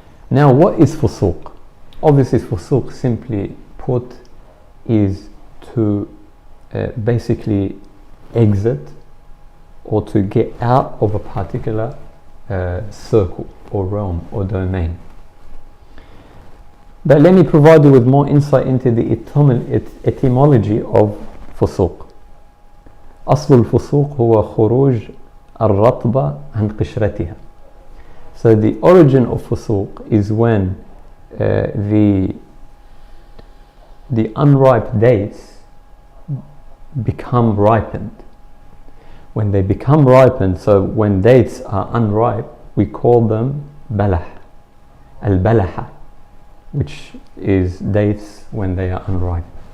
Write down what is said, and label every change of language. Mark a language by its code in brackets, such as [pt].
[en] Now, what is fusuq? Obviously, fusuq, simply put, is to basically exit or to get out of a particular circle or realm or domain. But let me provide you with more insight into the etymology of فسوق. [ar] أصل الفسوق هو خروج الرطبة عن قشرتها. [en] So the origin of فسوق is when the unripe dates become ripened. When they become ripened, so when dates are unripe, we call them balah, al-balaha, which is dates when they are unripe.